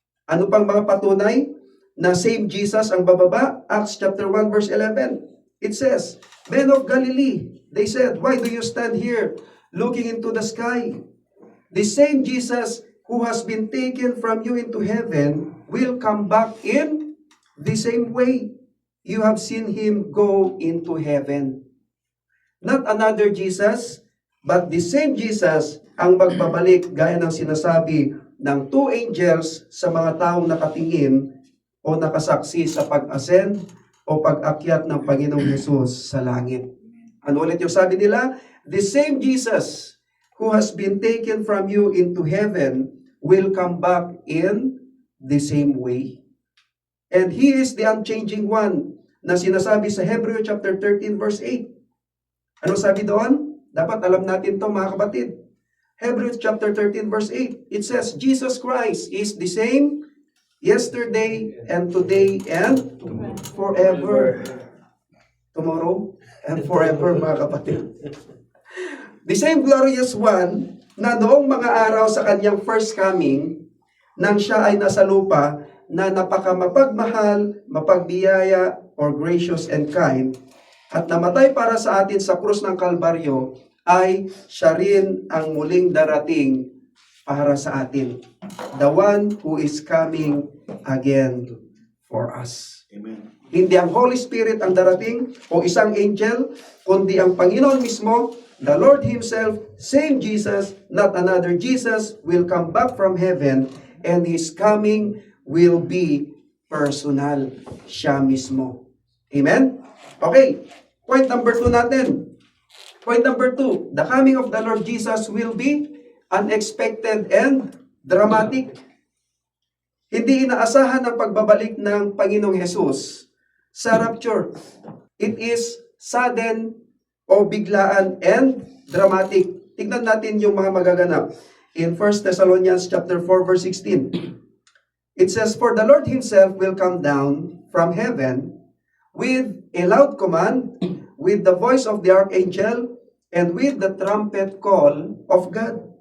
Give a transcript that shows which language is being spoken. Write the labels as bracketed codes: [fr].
[tl] Ano pang mga patunay na same Jesus ang bababa? [en] Acts chapter 1 verse 11. It says, "Men of Galilee," they said, "why do you stand here looking into the sky? The same Jesus who has been taken from you into heaven will come back in the same way you have seen him go into heaven." Not another Jesus, but the same Jesus [tl] ang magbabalik gaya ng sinasabi ng 2 angels sa mga taong nakatingin o nakasaksi sa pag-ascend o pag-akyat ng Panginoong Hesus sa langit. Ano ulit yung sabi nila? [en] The same Jesus who has been taken from you into heaven will come back in the same way. And He is the unchanging one [tl] na sinasabi sa [en] Hebrew chapter 13 verse 8. [tl] Ano sabi doon? Dapat alam natin to, mga kapatid. Hebrew chapter 13 verse 8. [en] It says, Jesus Christ is the same yesterday and today and forever. Tomorrow and forever, [tl] mga kapatid. [en] The same glorious one [tl] na noong mga araw sa kanyang first coming, nang siya ay nasa lupa, na napakamapagmahal, mapagbiyaya, [en] or gracious and kind, [tl] at namatay para sa atin sa krus ng Kalbaryo, ay siya rin ang muling darating para sa atin. [en] The one who is coming again for us. Amen. Hindi ang Holy Spirit ang darating o isang angel, [tl] kundi ang Panginoon mismo, [en] the Lord Himself, same Jesus, not another Jesus, will come back from heaven, and His coming will be personal. [tl] Siya mismo. Amen? Okay. [en] Point number 2 [tl] natin. [en] Point number 2, the coming of the Lord Jesus will be unexpected and dramatic. [tl] Hindi inaasahan ang pagbabalik ng Panginoong Hesus sa rapture. [en] It is sudden [tl] o biglaan [en] and dramatic. [tl] Tignan natin yung mga magaganap. [en] In 1 Thessalonians chapter 4 verse 16. It says, "For the Lord Himself will come down from heaven with a loud command, with the voice of the archangel, and with the trumpet call of God."